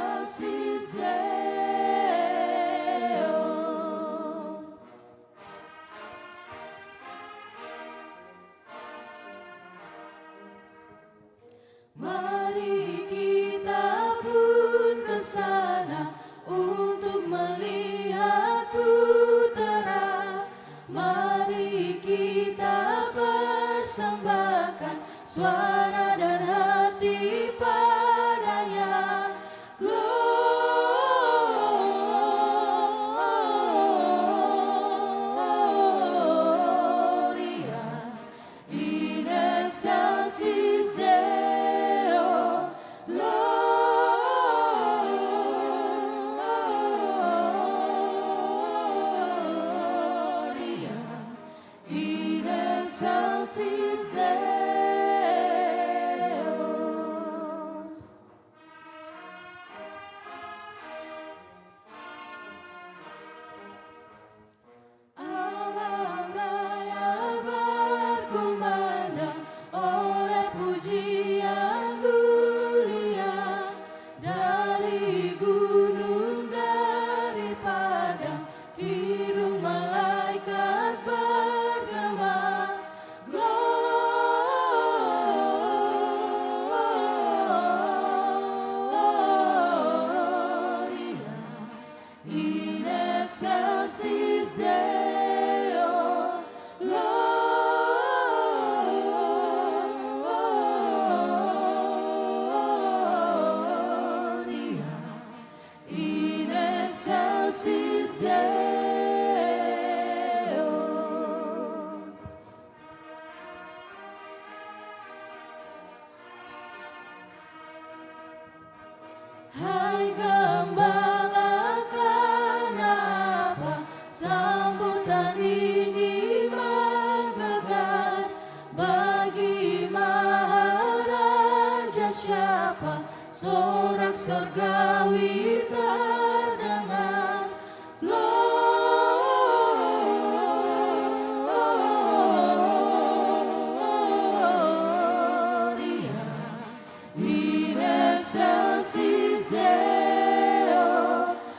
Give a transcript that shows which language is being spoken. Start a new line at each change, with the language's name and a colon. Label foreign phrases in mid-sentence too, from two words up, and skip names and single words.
Latin: excelsis Deo.
Indonesian: Mari kita pun ke sana untuk melihat putera. Mari kita persembahkan suara dan hati padanya.
Latin: Gloria in excelsis Deo. Gloria in excelsis Deo.
Indonesian: Alam raya berkumandang oleh pujian mulia dari gunung, dari padang, kidung malaikat bergema.
Latin: Gloria in excelsis Deo. Gloria in excelsis Deo.
Indonesian: Hai gembala, kenapa sambutan ini menggelegar? Bagi Maharaja siapa sorak surgawi terdengar?
Latin: Gloria in excelsis Deo.